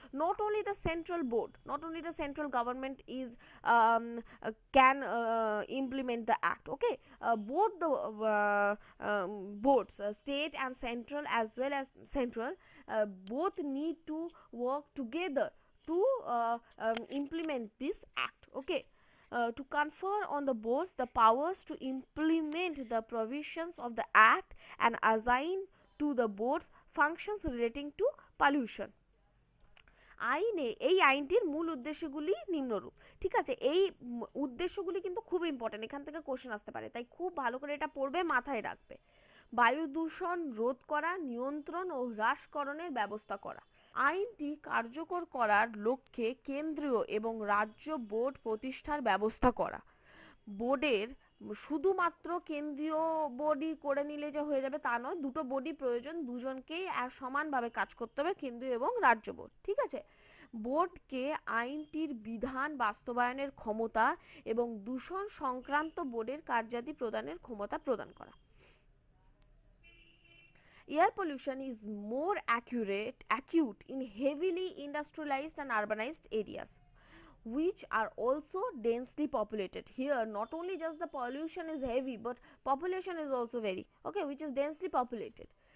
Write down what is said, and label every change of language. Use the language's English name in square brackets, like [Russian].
[English] Not only the central board, not only the central government is can implement the act, okay, both the boards, state and central as well as central, both need to work together to implement this act, okay. To confer on the boards the powers to implement the provisions of the act and assign to the boards functions relating to pollution. [Bangla] আইনে এই আইনটির মূল উদ্দেশ্যগুলি নিম্নরূপ, ঠিক আছে। এই উদ্দেশ্যগুলি কিন্তু খুব important, এখান থেকে কোশ্চেন আসতে পারে, তাই খুব ভালো করে এটা পড়বে, মাথায় রাখবে। বায়ু দূষণ রোধ করা, নিয়ন্ত্রণ ও হ্রাসকরণের ব্যবস্থা করা। আইনটি কার্যকর করার লক্ষ্যে কেন্দ্রীয় এবং রাজ্য বোর্ড প্রতিষ্ঠার ব্যবস্থা করা। বোর্ডের শুধুমাত্র কেন্দ্রীয় বোর্ডই করে নিলে যে হয়ে যাবে তা নয়, দুটো বোর্ডই প্রয়োজন, দুজনকেই সমানভাবে কাজ করতে হবে, কেন্দ্রীয় এবং রাজ্য বোর্ড, ঠিক আছে। বোর্ডকে আইনটির বিধান বাস্তবায়নের ক্ষমতা এবং দূষণ সংক্রান্ত বোর্ডের কার্যাদি প্রদানের ক্ষমতা প্রদান করা। [English] Air pollution is more acute in heavily industrialized and urbanized areas, which are also densely populated. Here not only just the pollution is heavy, but population is also very, okay, which is densely populated.